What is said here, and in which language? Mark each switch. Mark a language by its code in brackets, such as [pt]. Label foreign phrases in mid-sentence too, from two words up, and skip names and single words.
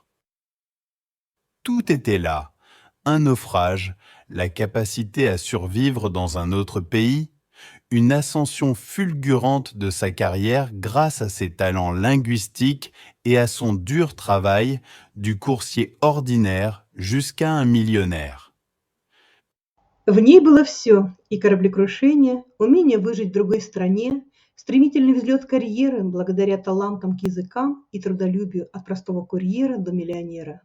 [fr] Tout était là, un naufrage, la capacité à survivre dans un autre pays, une ascension fulgurante de sa carrière grâce à ses talents linguistiques et à son dur travail, du coursier ordinaire jusqu'à un millionnaire. [ru] В ней было все: и кораблекрушение, умение выжить в другой стране, стремительный взлет карьеры благодаря талантам к языкам и трудолюбию от простого курьера до миллионера.